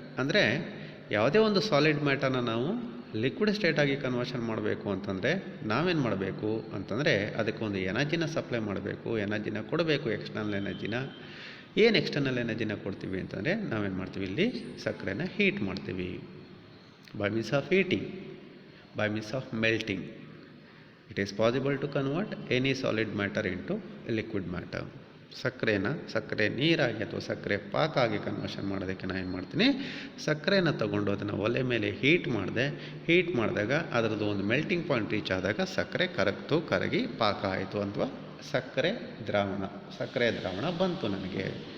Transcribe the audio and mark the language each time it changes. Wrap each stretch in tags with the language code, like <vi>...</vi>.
<kn>ಅಂದರೆ ಯಾವುದೇ ಒಂದು ಸಾಲಿಡ್ ಮ್ಯಾಟರ್ನ ನಾವು ಲಿಕ್ವಿಡ್ ಸ್ಟೇಟಾಗಿ ಕನ್ವರ್ಷನ್ ಮಾಡಬೇಕು ಅಂತಂದರೆ ನಾವೇನು ಮಾಡಬೇಕು ಅಂತಂದರೆ, ಅದಕ್ಕೊಂದು ಎನರ್ಜಿನ ಸಪ್ಲೈ ಮಾಡಬೇಕು, ಎನರ್ಜಿನ ಕೊಡಬೇಕು, ಎಕ್ಸ್ಟರ್ನಲ್ ಎನರ್ಜಿನ. ಏನು ಎಕ್ಸ್ಟರ್ನಲ್ ಎನರ್ಜಿನ ಕೊಡ್ತೀವಿ ಅಂತಂದರೆ ನಾವೇನು ಮಾಡ್ತೀವಿ, ಇಲ್ಲಿ ಸಕ್ಕರೆನ ಹೀಟ್ ಮಾಡ್ತೀವಿ.</kn> <en>by means of heating, by means of melting, it is possible to convert any solid matter into a liquid matter.</en> <kn>ಸಕ್ಕರೆ ನೀರಾಗಿ ಅಥವಾ ಸಕ್ಕರೆ ಪಾಕ ಆಗಿ ಕನ್ವರ್ಷನ್ ಮಾಡೋದಕ್ಕೆ ನಾನು ಏನು ಮಾಡ್ತೀನಿ, ಸಕ್ಕರೆನ ತಗೊಂಡು ಅದನ್ನು ಒಲೆ ಮೇಲೆ ಹೀಟ್ ಮಾಡಿದಾಗ ಅದರದ್ದು ಒಂದು ಮೆಲ್ಟಿಂಗ್ ಪಾಯಿಂಟ್ ರೀಚ್ ಆದಾಗ ಸಕ್ಕರೆ ಕರಗಿ ಪಾಕ ಆಯಿತು, ಅಥವಾ ಸಕ್ಕರೆ ದ್ರಾವಣ ಬಂತು ನನಗೆ.</kn>